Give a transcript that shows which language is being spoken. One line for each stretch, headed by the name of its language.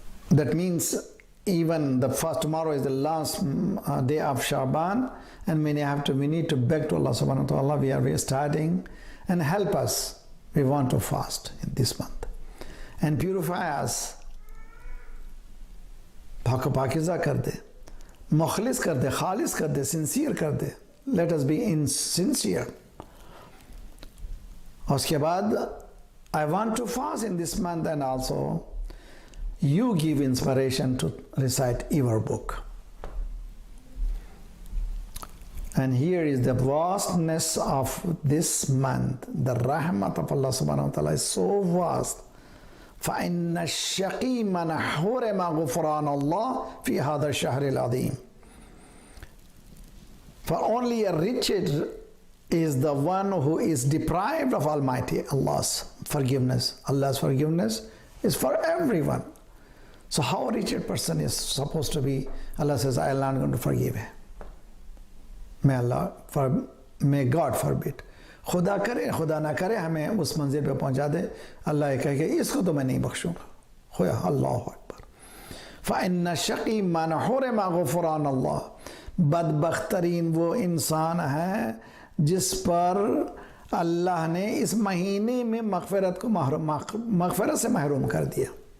English: That means even the first, tomorrow is the last day of Shaban, and we need to beg to Allah subhanahu wa ta'ala, we are starting, and help us. We want to fast in this month and purify us.
Urdu: پاکیزہ کر دے، مخلص کر دے، خالص کر دے، sincere کر دے.
English: Let us be sincere.
Urdu: اس کے بعد
English: I want to fast in this month, and also you give inspiration to recite your book. And here is the vastness of this month. The rahmat of Allah subhanahu wa ta'ala is so vast.
Arabic: فَإِنَّ الشَّقِي مَنْ حُرِمَ غُفْرَانَ اللَّهِ فِي هَذَا الشَّهْرِ الْعَظِيمِ.
English: For only a wretched is the one who is deprived of Almighty Allah's forgiveness. Allah's forgiveness is for everyone. So how a wretched person is supposed to be? Allah says, I am not going to forgive him. May God forbid.
Urdu: خدا کرے، خدا نہ کرے ہمیں اس منزل پہ پہنچا دے، اللہ یہ کہے کہ اس کو تو میں نہیں بخشوں گا.
Arabic: خویا اللہ اکبر. فَإِنَّ الشَّقِي مَنْ حُرِمَ غُفْرَانَ اللَّهِ.
Urdu: بدبخت ترین وہ انسان ہے جس پر اللہ نے اس مہینے میں مغفرت سے محروم کر دیا.